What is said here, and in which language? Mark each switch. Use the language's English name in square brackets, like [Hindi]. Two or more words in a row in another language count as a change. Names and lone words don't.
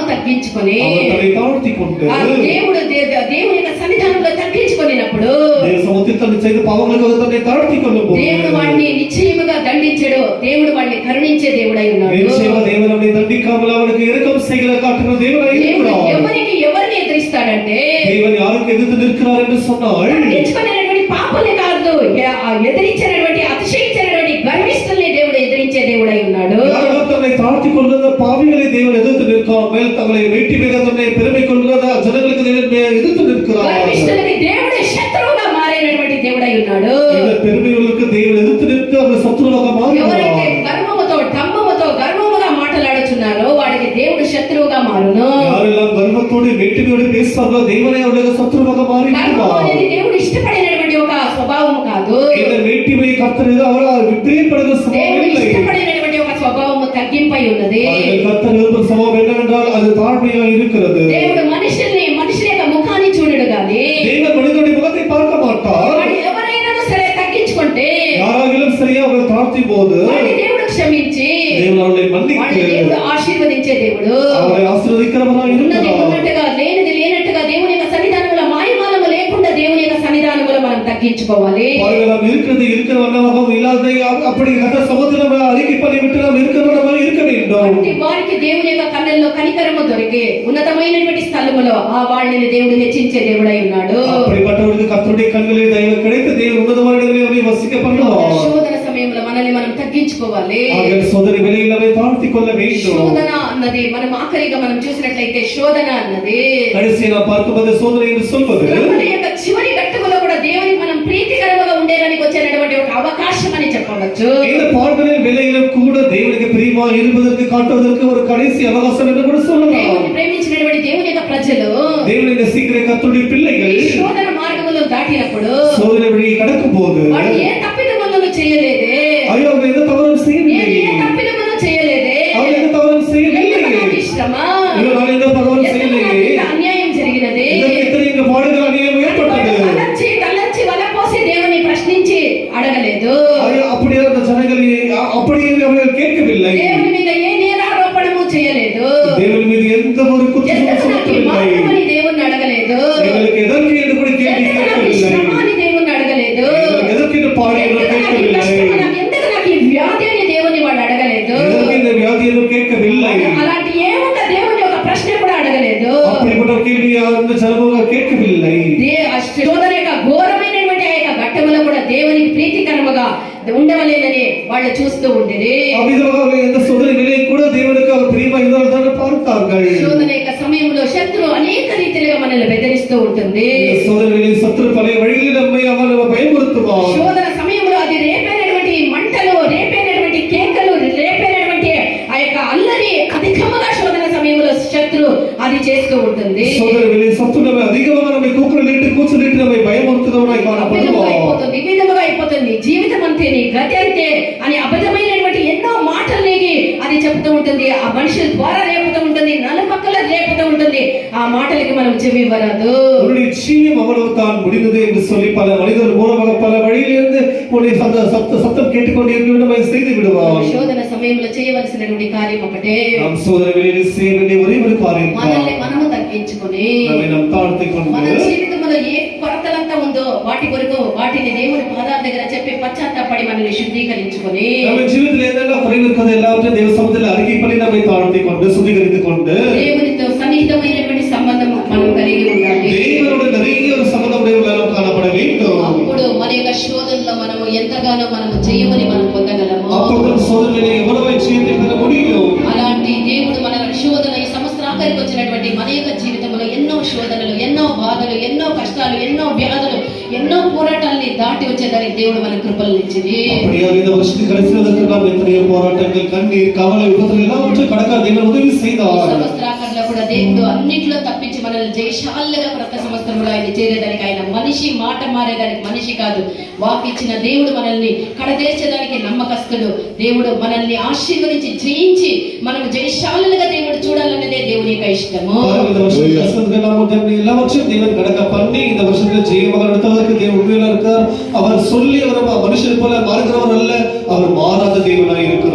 [Telugu] తగ్గించుకొని [Tamil] அவர் தன்னை தாழ்த்தி கொண்டு [Telugu] ఆ దేవుని యొక్క సన్నిధానంలో తగ్గించుకున్నప్పుడు [Tamil] தேவ சமூகத்தில் தன்னை செய்த பாவங்களுக்காக தன்னை தாழ்த்தி கொள்ளும்போது [Telugu] దేవుడు వాడిని నిశ్చయముగా దండించడు. దేవుడు వాడిని కరుణించే దేవుడై ఉన్నాడు. [Tamil] நிச்சயமா தேவன் அவனை தண்டிக்காமல் அவனுக்கு இரக்கம் செய்கிற காட்டுகிற தேவனாய் [Telugu] దేవుడు [Tamil] இருக்கிறார். [Telugu] ఎవరిని ఎదిరిస్తాడంటే [Tamil] தேவன் யாருக்கு எதிர்த்து நிற்கிறார் என்று சொன்னால் [Telugu] తగ్గించుకునేటువంటి పాపలే కాదు, ఎదిరించినటువంటి అతిశయించినటువంటి గర్విష్ఠుల్ని దేవుడు ఎదిరించే దేవుడై ఉన్నాడు. [Tamil] யாரெல்லாம் தன்னை தாழ்த்தி கொள்கிற பாவிகளை தேவன் எதிர்த்து நிற்காமல் தங்களை வெட்டி மிக தன்னை பெருமை கொள்கிற ஜனங்களுக்கு தேவன் எதிர்த்து நிற்கிறார். [Telugu] గర్విష్ఠులకి దేవుడే శత్రువుగా మారేటువంటి దేవుడై ఉన్నాడు. [Tamil] இந்த பெருமைகளுக்கு தேவன் எதிர்த்து நிற்க அவர் சத்துருவாக [Telugu] ఎవరైతే [Tamil] மாறுகிறார். [Telugu] గర్వముతో గర్వముగా మాట్లాడుచున్నారో వాడికి దేవుడు శత్రువుగా మారును. [Tamil] யாரெல்லாம் கர்வத்தோடு வெட்டிமையோடு பேசுவார்களோ தேவனை அவர்களுக்கு சத்துருவாக [Telugu] గర్వం [Tamil] மாறிவிடுவார். [Telugu] అనేది దేవుడు ఇష్టపడినటువంటి ఒక స్వభావం కాదు. [Tamil] இந்த வெட்டிமையை கர்த்தர் அவர்களால் விரும்பப்படுகிற [Telugu] దేవుడు [Tamil] சுபாவம் இல்லை. [Telugu] ఇష్టపడినటువంటి ఒక స్వభావము తగ్గింపై ఉన్నది. [Tamil] அவர்கள் கர்த்தர் விரும்பும் சுபாவம் என்னவென்றால் அது தாழ்மையாக இருக்கிறது. [Telugu] దేవుడు మనుషుల్ని మనుషుల యొక్క ముఖాన్ని చూడడు గాని [Tamil] தேவன் மனிதனுடைய முகத்தை பார்க்க மாட்டார். [Telugu] వాడు ఎవరైనా సరే తగ్గించుకుంటే [Tamil] யாராகிலும் சரியா அவர்கள் தாழ்த்தி போது [Telugu] వాడిని దేవుడు క్షమించి [Tamil] தேவன் அவர்களை [Telugu] వాడిని [Tamil] மன்னித்து [Telugu] దేవుడు ఆశీర్వదించే దేవుడు. [Tamil] அவரை ஆசீர்வதிக்கிறவராக [Telugu] ఉన్నది [Tamil] இருக்கிறார். [Telugu] ఉన్నట్టుగా లేనిది లేనట్టుగా దేవుని యొక్క సన్నిధానంలో మాయమానము లేకుండా దేవుని యొక్క సన్నిధానంలో మనం తగ్గించుకోవాలి. [Tamil] நாம் இருக்கிறது இருக்கிற வண்ணமாகவும் இல்லாததை அப்படி கர்த்தர் சமூகத்தில் நாம் அறிக்கை பண்ணி விட்டு நாம் இருக்கிற வண்ணமாக இருக்க வேண்டும். [Telugu] అట్టి వారికి దేవుని యొక్క కన్నుల్లో కనికరము దొరికి ఉన్నతమైనటువంటి స్థలములో ఆ వాళ్ళని దేవుడు హెచ్చించే దేవుడై ఉన్నాడు. [Tamil] அப்படிப்பட்டவர்களுக்கு கர்த்தருடைய கண்களில் தயவு கிடைத்து தேவன் உன்னதமான இடங்களில் அவரை வசிக்க பண்ணுவார். [Telugu] శోధన సమయంలో మనల్ని మనం తగ్గించుకోవాలి. [Tamil] ஆகிய சோதனை வேளையில் அவரை தாழ்த்திக் கொள்ள வேண்டும். [Telugu] శోధన అన్నది మనం ఆఖరిగా మనం చూసినట్లయితే శోధన అన్నది [Tamil] கடைசியை நாம் பார்க்கும்போது சோதனை என்று சொல்வது [Telugu] మన యొక్క చివరి ఘట్టములో కూడా దేవునికి మనం ప్రీతికరంగా ఉండేదానికి వచ్చినటువంటి ఒక అవకాశం అని చెప్పవచ్చు. [Tamil] இந்த பாடுகளின் வேளையிலும் கூட தேவனுக்கு பிரியமா இருப்பதற்கு காட்டுவதற்கு ஒரு கடைசி அவகாசம் என்று கூட சொல்லலாம். [Telugu] దేవుని ప్రేమించినటువంటి దేవుని యొక్క ప్రజలు [Tamil] தேவனை நேசிக்கிற கர்த்தருடைய பிள்ளைகள் [Telugu] ఈ శోధన మార్గములో దాటినప్పుడు [Tamil] சோதனை வழியை கடக்கும் போது [Telugu] వాడు ఏ తప్పిదములను చేయలేదే, [Tamil] ஐயோ அவங்க எந்த தவறும் செய்யவில்லை. [Telugu] ఏ తప్పిదములను చేయలేదే, [Tamil] அவங்க எந்த தவறும் செய்யவில்லை. [Telugu] నాకు ఇష్టమా, [Tamil] ஐயோ நான் எந்த தவறும் செய்யவில்லை. [Telugu] ఎంత అన్యాయం జరిగినది, [Tamil] இதற்கு எத்தனை இங்க பாடுகள் அநியாயம் ஏற்பட்டது. [Telugu] తలచి వలపోసి దేవుని ప్రశ్నించి అడగలేదు. [Tamil] ஐயோ அப்படியே அந்த ஜனங்களை அப்படியே அவர்கள் கேட்கவில்லை. [Telugu] దేవుని మీద ఏ నేరారోపణము చేయలేదు. [Tamil] தேவன் மீது எந்த ஒரு குற்றமும் [Telugu] ఎందుకు నాకు ఈ [Tamil] சுமத்தவில்லை. [Telugu] మార్గమని దేవుణ్ణి అడగలేదు. [Tamil] எங்களுக்கு எதற்கு என்று கூட கேள்வி [Telugu] ఎందుకు నాకు ఈ [Tamil] கேட்கவில்லை. [Telugu] శ్రమ అని దేవుణ్ణి అడగలేదు. [Tamil] எங்களுக்கு எதற்கு இந்த பாடு என்று [Telugu] ఎందుకు నాకు ఈ [Tamil] கேட்கவில்லை. [Telugu] కష్టం, ఎందుకు నాకు ఈ వ్యాధి అని దేవుని వాడు అడగలేదు. [Tamil] எதற்கு இந்த வியாதி என்று கேட்கவில்லை. [Telugu] అలాంటి ఏముంద దేవుని ఒక ప్రశ్న కూడా అడగలేదు. [Tamil] அப்படிப்பட்ட கேள்வி அந்த ஜனங்கள் கேட்கவில்லை. [Telugu] శోధన యొక్క ఘోరమైనటువంటి ఆ యొక్క ఘట్టములో కూడా దేవునికి ప్రీతికరముగా ఉండవలేదని వాళ్ళు చూస్తూ ఉండేది. [Tamil] அவ்விதமாக எந்த சோதனை நிலையை கூட தேவனுக்கு அவர் பிரியமா இருந்தால் தான் பார்த்தார்கள். [Telugu] శోధన యొక్క సమయంలో శత్రువు అనేక రీతిలుగా మనల్ని బెదిరిస్తూ ఉంటుంది. [Tamil] இந்த சோதனை நிலையில் சத்துரு பல வழியில் நம்மை அவன் பயமுறுத்துவான். [Telugu] శోధన సమయంలో అది రేపైనటువంటి మంటలు, రేపైనటువంటి కేకలు, రేపైనటువంటి ఆ యొక్క అల్లరి అధికముగా శోధన సమయంలో శత్రు అది చేస్తూ ఉంటుంది. [Tamil] சோதனை நிலையில் சத்துரு நம்மை அதிகமாக நம்மை கூக்குரலிட்டு கூச்சலிட்டு நம்மை பயமுறுத்துகிறவனாய் காணப்படுவான். [Telugu] ఈ విధముగా అయిపోతుంది జీవితం అంతే, నీ గతి అంతే అని అబద్ధమైనటువంటి ఎన్నో మాటలు నీకు అది చెప్తూ ఉంటుంది. ఆ మనుషుల ద్వారా రేపుతూ ఉంటుంది, నలుపక్కల రేపుతూ ఉంటుంది. ఆ మాటలకి మనం చెవివ్వరాదు. [Tamil] உன்னுடைய ஜீவம் அவ்வளவு தான் முடிந்தது என்று சொல்லி பல மனிதர்கள் மூலமாக பல வழியிலிருந்து உன்னுடைய சத்தம் கேட்டுக்கொண்டு நம்மை செய்து விடுவார். [Telugu] శోధన సమయంలో చేయవలసినటువంటి కార్యం ఒకటే, [Tamil] நாம் சோதனை வேளையில் செய்ய வேண்டிய ஒரே ஒரு காரியம் [Telugu] మనల్ని మనము తగ్గించుకొని [Tamil] நம்மை நாம் தாழ்த்திக் கொண்டு [Telugu] మన జీవితంలో ఏ కొరతలంతా ఉందో వాటి కొరకు వాటిని దేవుని పాదాల దగ్గర చెప్పి పశ్చాత్తాపడి మనల్ని శుద్ధీకరించుకొని [Tamil] நம்ம ஜீவிதத்தில் என்னெல்லாம் குறைவு இருக்கிறது எல்லாவற்றையும் தேவ சமூகத்தில் அறிக்கை பண்ணி நம்மை தாழ்த்திக் கொண்டு சுத்திகரித்துக் கொண்டு [Telugu] దేవునితో సన్నిహితమైనటువంటి సంబంధం మనం కలిగి ఉండాలి. [Tamil] தேவனோட நிறைய ஒரு சம்பந்தம் உடையவர்களாக காணப்பட வேண்டும். [Telugu] అప్పుడు మన యొక్క శోధనలో మనము ఎంతగానో మనము జయమని మనం పొందగలము. [Tamil] அப்பொழுது சோதனையை எவ்வளவு ஜெயத்தை பெற முடியும். [Telugu] అలాంటి దేవుడు మన శోధన ఈ సంవత్సరం ఆఖరికి వచ్చినటువంటి మన యొక్క జీవితంలో ఎన్నో శోధనలు, ఎన్నో బాధలు, ఎన్నో కష్టాలు, ఎన్నో వ్యాధులు, ఎన్నో పోరాటాలని దాటి వచ్చేదానికి దేవుడు మన కృపలు ఇచ్చింది. [Tamil] அப்படியாக இந்த வருஷத்துக்கு கடைசியில நாம் எத்தனையோ போராட்டங்கள், கண்ணீர், கவலை, விபத்துகள் எல்லாவற்றையும் கடக்க தேவன் உதவி செய்தார். [Telugu] సంవత్సరాకర్లో కూడా దేవుడు అన్నిట్లో తప్పించి మనల్ని జయశాలుగా ప్రతి సంవత్సరంలో ఆయన చేరేదానికి, ఆయన మనిషి మాట మారేదానికి మనిషి కాదు, వాక్ ఇచ్చిన దేవుడు మనల్ని కడదేర్చేదానికి నమ్మకస్తుడు. దేవుడు మనల్ని ఆశీర్వదించి జయించి మనం జయశాలుగా దేవుడు చూడాలన్నదే దేవుని యొక్క ఇష్టము. [Tamil] இந்த வருஷத்துக்கு நாம் எல்லாவற்றையும் தேவன் கடக்க பண்ணி இந்த வருஷத்துல ஜெயமாக நடத்துவதற்கு தேவன் உண்மையில இருக்கார். அவர் சொல்லி அவர் மனுஷன் போல மாறுகிறவர் அல்ல, அவர் மாறாத தேவனாய்